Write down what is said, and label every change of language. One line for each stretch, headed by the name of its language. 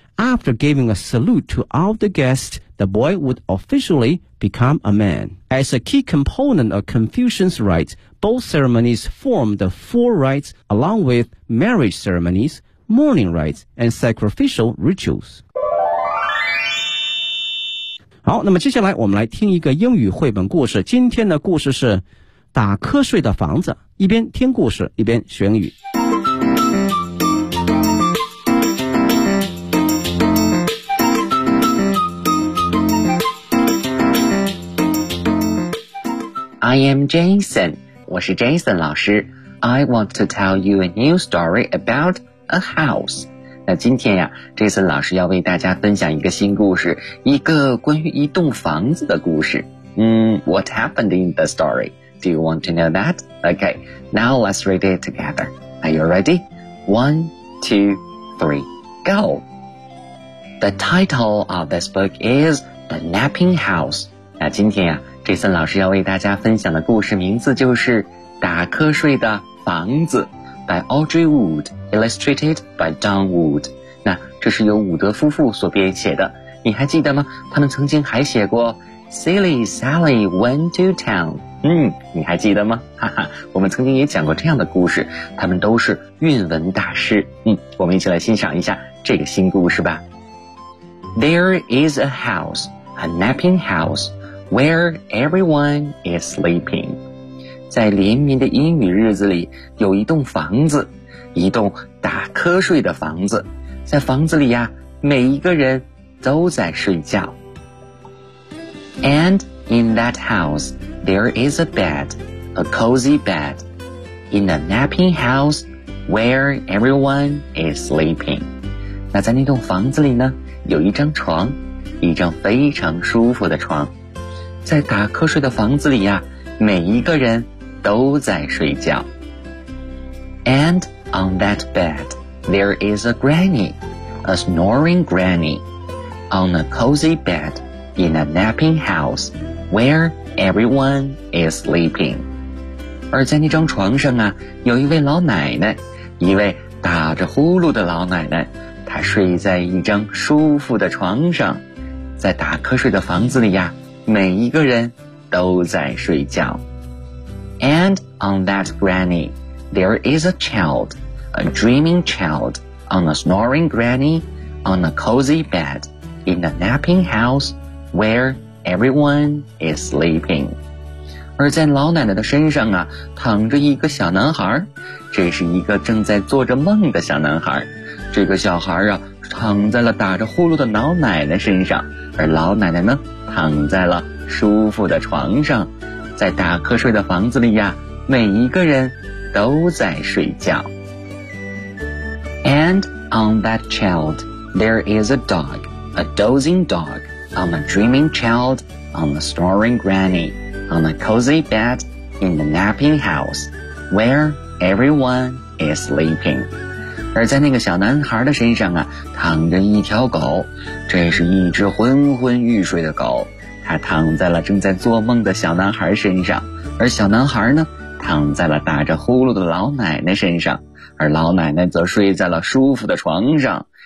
English: After giving a salute to all the guests, the boy would officially become a man. As a key component of Confucian's rites, both ceremonies form the four rites along with marriage ceremonies, mourning rites, and sacrificial rituals.
Chinese: 好，那么接下来我们来听一个英语绘本故事。今天的故事是打瞌睡的房子。一边听故事一边学英语。
English: I am Jason,
Chinese: 我是 Jason 老师。
English: I want to tell you a new story about a house.
Chinese: 那今天呀，这次老师要为大家分享一个新故事，一个关于一栋房子的故事。
English: What happened in the story? Do you want to know that? Okay, now let's read it together. Are you ready? 1, 2, 3, go! The title of this book is The Napping House.
Chinese: 那今天呀，这次老师要为大家分享的故事名字就是打瞌睡的房子。
English: By Audrey Wood, illustrated by Don Wood.
Chinese: 那这是由伍德夫妇所编写的。你还记得吗？他们曾经还写过 Silly Sally Went to Town. 你还记得吗？哈哈，我们曾经也讲过这样的故事。他们都是韵文大师。我们一起来欣赏一下这个新故事吧。
English: There is a house, a napping house, where everyone is sleeping.
Chinese: 在连绵的阴雨日子里，有一栋房子，一栋打瞌睡的房子。在房子里呀，每一个人都在睡觉。
English: And in that house, there is a bed, a cozy bed, in a napping house where everyone is sleeping.
Chinese: 那在那栋房子里呢，有一张床，一张非常舒服的床。在打瞌睡的房子里呀，每一个人都在睡觉。
English: And on that bed, there is a granny, a snoring granny, on a cozy bed in a napping house where everyone is sleeping.
Chinese: 而在那张床上啊，有一位老奶奶，一位打着呼噜的老奶奶，她睡在一张舒服的床上。在打瞌睡的房子里呀，每一个人都在睡觉。
English: And on that granny, there is a child, a dreaming child, on a snoring granny, on a cozy bed, in a napping house, where everyone is sleeping.
Chinese: 而在老奶奶的身上啊，躺着一个小男孩，这是一个正在做着梦的小男孩。这个小孩啊，躺在了打着呼噜的老奶奶身上，而老奶奶呢，躺在了舒服的床上。在打瞌睡的房子里呀，每一个人都在睡觉。
English: And on that child, there is a dog, a dozing dog, on a dreaming child, on a snoring granny, on a cozy bed, in the napping house, where everyone is sleeping.
Chinese: 而在那个小男孩的身上啊，躺着一条狗，这是一只昏昏欲睡的狗。他躺在了正在做梦的小男孩身上，而小男孩呢，躺在了打着呼噜的老奶奶身上，而老奶奶则睡在了舒服的床上。